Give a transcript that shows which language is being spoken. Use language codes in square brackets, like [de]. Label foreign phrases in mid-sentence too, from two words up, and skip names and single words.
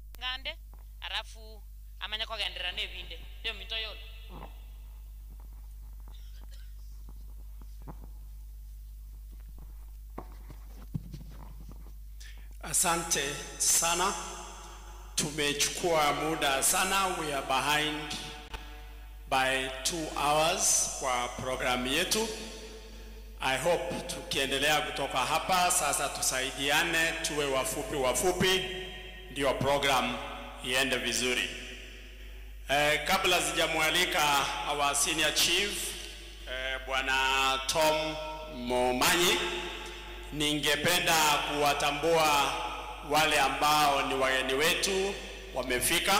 [guz] yande arafu amanya kugendera nebinde ndio minto yolo. [sw] Asante sana. Tumechukua muda sana. [en] We are behind by 2 hours [sw] kwa programu yetu. [en] I hope [sw] tukiendelea kutoka hapa sasa tusaidiane, tuwe wafupi ndio program iende vizuri. Kabla sijamwalika [en] our senior chief [sw] Bwana Tom Momanyi, ningependa kuwatambua wale ambao ni wageni wetu wamefika.